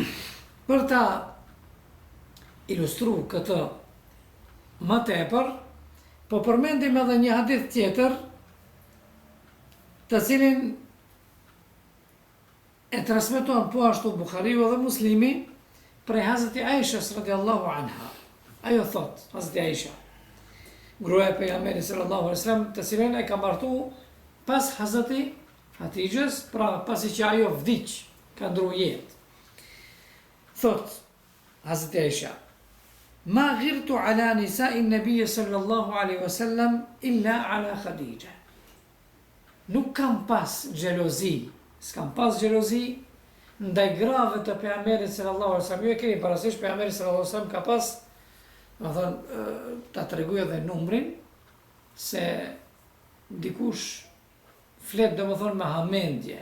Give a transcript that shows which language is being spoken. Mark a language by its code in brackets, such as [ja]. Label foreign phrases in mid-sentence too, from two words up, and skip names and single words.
[sq] Për ta ilustruar këtë më tepër, po përmendim edhe një hadith tjetër, të cilin e transmeton po ashtu Bukhariu dhe Muslimi prej Hazreti Aishës [ar] رضي الله عنها. [sq] Ajo thot, Hazreti Aisha, gruaja e pejgamberit [ar] صلى الله عليه وسلم, [sq] të cilën e ka martu pas Hazreti Hatixhes, pra pasi që ajo vdiq, ka ndru jetë. [ar] Thot Hazreti Aisha: "ما غرت على نساء النبي صلى الله عليه وسلم إلا على خديجة." [sq] Nuk kam pas xhelozi, s'kam pas xhelozi ndaj grave të pejgamberit [ar] صلى الله عليه وسلم. [sq] Ju e keni parasysh, pejgamberi [ar] صلى الله عليه وسلم [sq] ka pas, do thënë, ta tregoj edhe numrin, se dikush flet domethënë me hamendje.